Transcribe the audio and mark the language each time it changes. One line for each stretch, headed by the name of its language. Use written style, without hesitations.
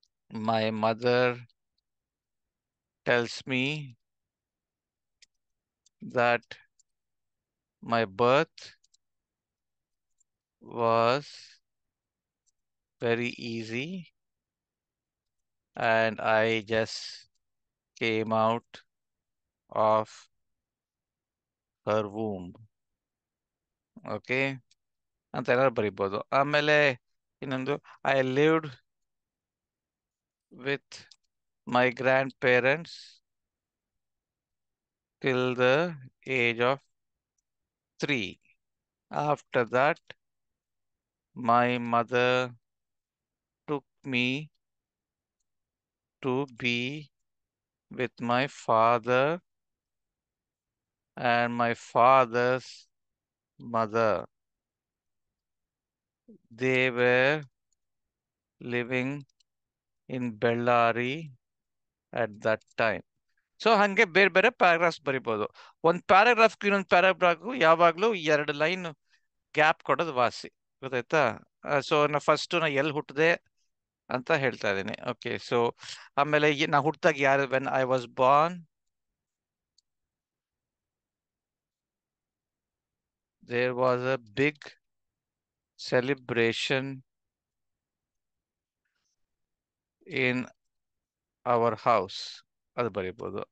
English: My mother tells me that my birth was very easy and I just came out of her womb.
Kannada: Okay ಅಂತ ಏನಾದ್ರು ಬರಿಬೋದು. ಆಮೇಲೆ ಇನ್ನೊಂದು,
English: I lived with my grandparents till the age of 3. After that, my mother took me to be with my father and my father's mother. They were living in Bellary at that time.
Kannada: So ಹಂಗೆ ಬೇರೆ ಬೇರೆ paragraphs ಬರಿಬೋದು. ಒಂದು ಪ್ಯಾರಾಗ್ರಾಫ್ಗೂ ಇನ್ನೊಂದು ಪ್ಯಾರಾಗ್ರಾಫ್ಗೂ ಯಾವಾಗಲೂ 2 line gap ಕೊಡೋದು ವಾಸಿ. ಗೊತ್ತಾಯ್ತಾ? ಸೊ ನಾ ಎಲ್ಲಿ ಹುಟ್ಟಿದೆ ಅಂತ ಹೇಳ್ತಾ ಇದ್ದೀನಿ. ಓಕೆ, ಸೊ ಆಮೇಲೆ ನಾ ಹುಟ್ಟಿದಾಗ ಯಾರು,
English: when I was born, there was a big celebration in our house,
Kannada: ಅದು ಬರೀಬಹುದು.